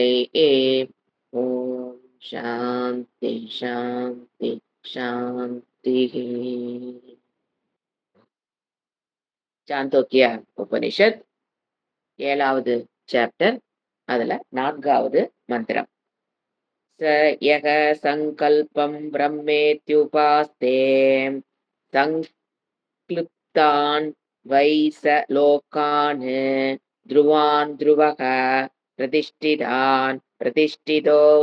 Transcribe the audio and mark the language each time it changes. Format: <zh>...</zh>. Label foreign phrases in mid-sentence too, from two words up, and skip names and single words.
<sa>ॐ शान्ति शान्ति शान्ति.</sa> <ta>சாந்தோக்கிய உபனிஷத் 7வது சாப்டர், அதுல 4வது மந்திரம்.</ta> <sa>स यः सङ्कल्पं ब्रह्मेत्युपास्ते संक्लृप्तान् वै स लोकान् ध्रुवान् ध्रुवः प्रतिष्ठितान् प्रतिष्ठितो</sa>